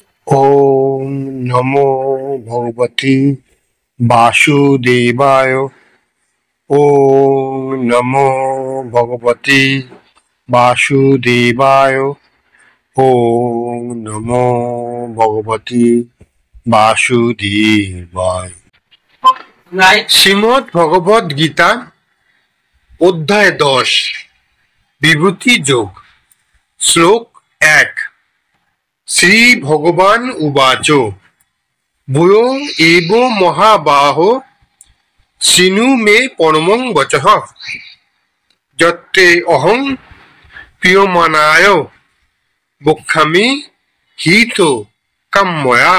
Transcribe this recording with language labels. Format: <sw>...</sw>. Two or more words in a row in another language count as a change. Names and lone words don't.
<sa>ওম নমো ভগবতে বাসুদেবায়। ওম নমো ভগবতে বাসুদেবায়। ওম নমো ভগবতে বাসুদেবায়।</sa> <bn>শ্রীমদ্ ভগবদ গীতা অধ্যায় 10 বিভূতি যোগ। শ্লোক 1।</bn> <sa>শ্রী ভগবান উবাচ ভূয়ো এব মহাবাহো শৃণু মে পরমং বচঃ যত্তে অহং প্রিয়মানায় বক্ষ্যামি হিত কাম্যয়া।</sa>